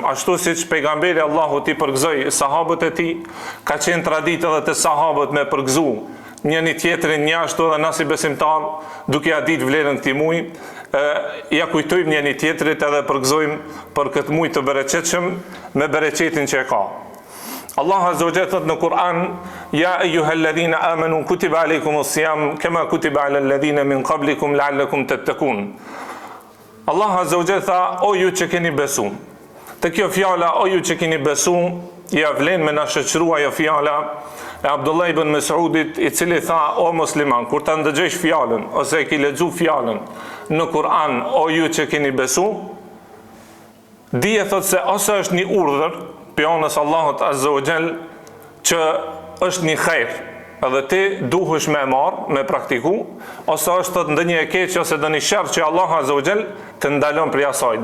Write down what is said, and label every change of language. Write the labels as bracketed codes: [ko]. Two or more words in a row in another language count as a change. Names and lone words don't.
[sq] Ashtu siç pejgamberi Allahut i përgëzoi sahabët e tij, ka qenë traditë edhe të sahabët me përgëzu njëri tjetrin, një ashtu edhe na si besimtar, duke ja ditë vlerën këtij muaji, ja kujtojmë njëri tjetrit edhe përgëzojmë për këtë muaj të bereqetshëm me bereqetin që e ka. Allah [ar] عز وجل [sq] thot në Kur'an, [ar] يا أيها الذين آمنوا كتب عليكم الصيام كما كتب على الذين من قبلكم لعلكم تتقون. [sq] Allah [ar] عز وجل [sq] tha, o ju që keni besu. Te kjo fjala o ju që keni besu, ja vlen me na shoqërua ajo fjala e Abdullah ibn Mas'udit, i cili tha, o musliman, kur ta ndëgjosh fjalën ose e ke lexuar fjalën në Kur'an, o ju që keni besu, dije thot se ose është një urdhër pjonës Allahut [ar] عز وجل [sq] që është një khejr, edhe ti duhesh me marr, me praktiku, ose është ndonjë e keq ose ndonjë sherr që Allahu [ar] عز وجل [sq] të ndalon prej asaj.